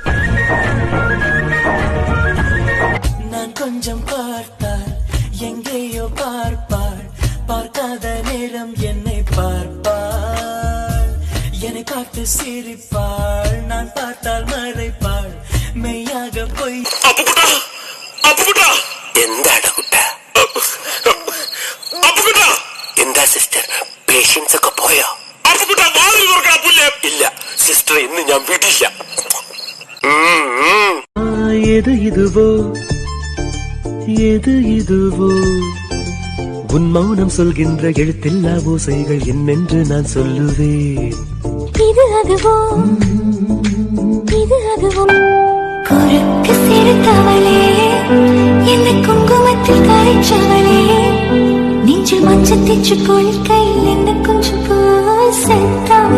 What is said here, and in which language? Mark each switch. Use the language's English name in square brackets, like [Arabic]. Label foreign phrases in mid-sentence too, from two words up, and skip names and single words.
[Tamil] நான் கொஞ்சம் பார்த்தால் எங்கேயோ பார்ப்பாள், பார்க்காத நேரம் என்னை பார்ப்பாள், என்னை பார்த்து சிரிப்பாள், நான் பார்த்தால் மறைப்பாள், மெய்யாக போய். [Malayalam] എന്താ സിസ്റ്റർ, പേഷ്യൻസ് ഒക്കെ പോയോ? ഇല്ല സിസ്റ്റർ, ഇന്ന് ഞാൻ വിടില്ല. [Tamil] எது இதுவோ எது இதுவோ உன் மௌனம் சொல்கின்ற எழுத்தில்லா ஓசைகள் என்னென்று நான் சொல்லுவேன். இது அதுவோ இது அதுவோ குறுக்கு சிறுத்தவளே, என்ன குங்குமத்தில் கரைச்சவளே, நெஞ்சில் மஞ்சள் தேச்சு குளிக்கையில் என்ன கொஞ்சம் பூ செத்த